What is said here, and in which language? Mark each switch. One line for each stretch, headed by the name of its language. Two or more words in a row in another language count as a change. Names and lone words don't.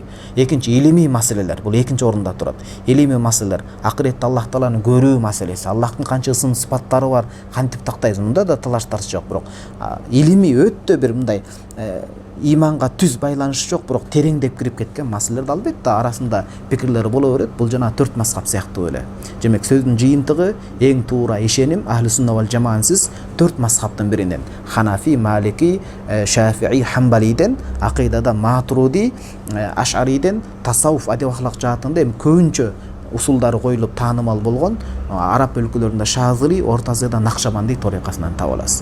Kyrgyz: Экинчи илимий маселелер, бул экинчи орунда турат. Илимий маселелер, акыретте Аллах тааланы көрүү маселеси, Аллахтын канча сын сыпаттары бар, кантип тактайбыз, мында да талаш тартыш жок. Бирок илимий өтө бир мындай иманга түз байланышы жок, бирок тереңдеп кирип кеткен маселелер албетте арасында пикирлери боло берет. Бул жана 4 мазхаб сыяктуу эле. Демек сөздүн жыйынтыгы эң туура ишеним
Arabic: أهل السنة والجماعة
Kyrgyz: 4 мазхабтын биринен, Ханафи, Малики, Шафии, Хамбалиден, акыйдада Матуриди, Аш'ариден, тасаввуф адеп ахлак жаатында эми көбүнчө усулдары коюлуп таанымал болгон араб өлкөлөрүндө Шазили, Орто Азияда Накшабанди торикасынан таба аласыз.